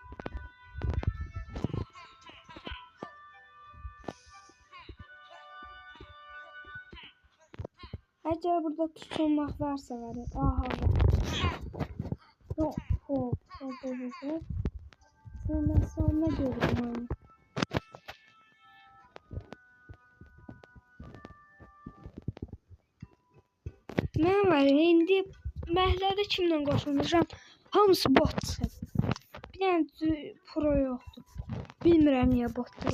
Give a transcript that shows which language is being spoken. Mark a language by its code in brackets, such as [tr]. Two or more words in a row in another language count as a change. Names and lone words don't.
[tr] Eğer burada tutulmak varsa var. [az] Aha var. Hop. Sonra görürüm onu. Mən var indi məhəllədə kimlə qoşulmuşam? Hamısı botdur. Bir dənə pro yoxdur. Bilmirəm niyə botdur.